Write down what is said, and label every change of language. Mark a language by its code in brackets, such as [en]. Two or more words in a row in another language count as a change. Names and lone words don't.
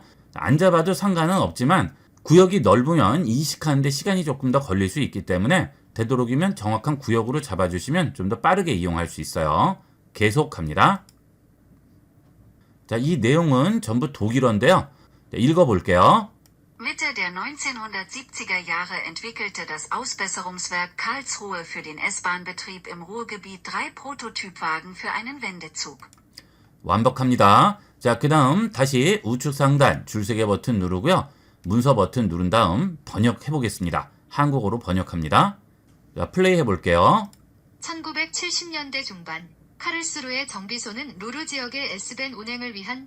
[ko] 안 잡아도 상관은 없지만 구역이 넓으면 이식하는데 시간이 조금 더 걸릴 수 있기 때문에 되도록이면 정확한 구역으로 잡아주시면 좀 더 빠르게 이용할 수 있어요. 계속합니다. 자, 이 내용은 전부 독일어인데요. 자, 읽어볼게요. [de] Mitte der 1970er Jahre entwickelte das Ausbesserungswerk Karlsruhe für den S-Bahn-Betrieb im Ruhrgebiet 3 Prototypwagen für einen Wendezug. [ko] 완벽합니다. 자, 그 다음 다시 우측 상단 줄세개 버튼 누르고요. 문서 버튼 누른 다음 번역해 보겠습니다. 한국어로 번역합니다. 자, 플레이 해볼게요. 1970년대 중반 카를스루의 정비소는 루르 지역의 S밴 운행을 위한.